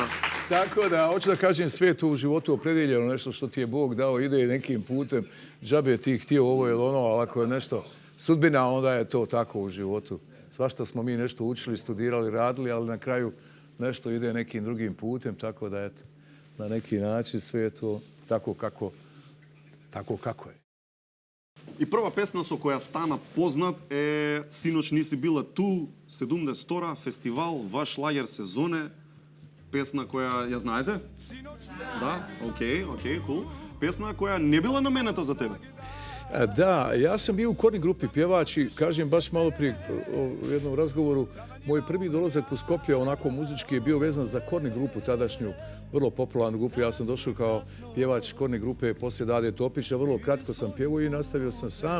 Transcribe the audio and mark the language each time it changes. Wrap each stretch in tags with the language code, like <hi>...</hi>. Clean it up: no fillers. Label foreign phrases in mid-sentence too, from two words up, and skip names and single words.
<bs>tako da, hoću da kažem, sve to u životu opredjeljeno, nešto što ti je Bog dao, ide nekim putem, džabe ti htio ovo ili ono, ali ako je nešto sudbina, onda je to tako u životu. Svašta smo mi nešto učili, studirali, radili, ali na kraju nešto ide nekim drugim putem, tako da, eto, na neki način sve je to tako kako je.</bs> <mk>И прва песна со која стана познат е Синоќ ниси била ту, 72 фестивал Ваш лагер сезоне. Песна која ја знаете? Да, окей, кул. Песна која не била наменета за тебе.</mk> <bs>Da, ja sam bio u Korni grupi pjevač i kažem baš malo prije u jednom razgovoru, moj prvi dolazak u Skoplje onako muzički je bio vezan za Korni grupu, tadašnju vrlo popularnu grupu. Ja sam došao kao pjevač Korni grupe poslije Dade Topića, vrlo kratko sam pjevao i nastavio sam sam.</bs>